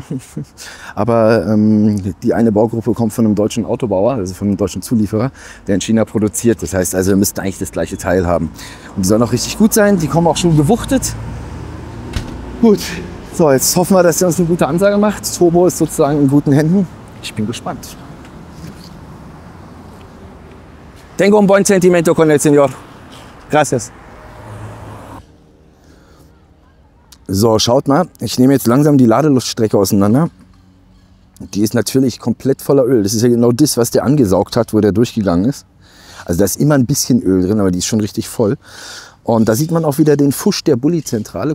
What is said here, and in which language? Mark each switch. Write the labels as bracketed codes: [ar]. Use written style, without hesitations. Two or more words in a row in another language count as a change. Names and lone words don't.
[de] Aber die eine Baugruppe kommt von einem deutschen Autobauer, also von einem deutschen Zulieferer, der in China produziert. Das heißt also, wir müssten eigentlich das gleiche Teil haben. Und die sollen auch richtig gut sein. Die kommen auch schon gewuchtet. Gut. So, jetzt hoffen wir, dass er uns eine gute Ansage macht. Turbo ist sozusagen in guten Händen. Ich bin gespannt. [es] Tengo un buen sentimiento con el señor. Gracias. [de] So, schaut mal. Ich nehme jetzt langsam die Ladeluststrecke auseinander. Die ist natürlich komplett voller Öl. Das ist ja genau das, was der angesaugt hat, wo der durchgegangen ist. Also da ist immer ein bisschen Öl drin, aber die ist schon richtig voll. Und da sieht man auch wieder den Fusch der Bulli-Zentrale.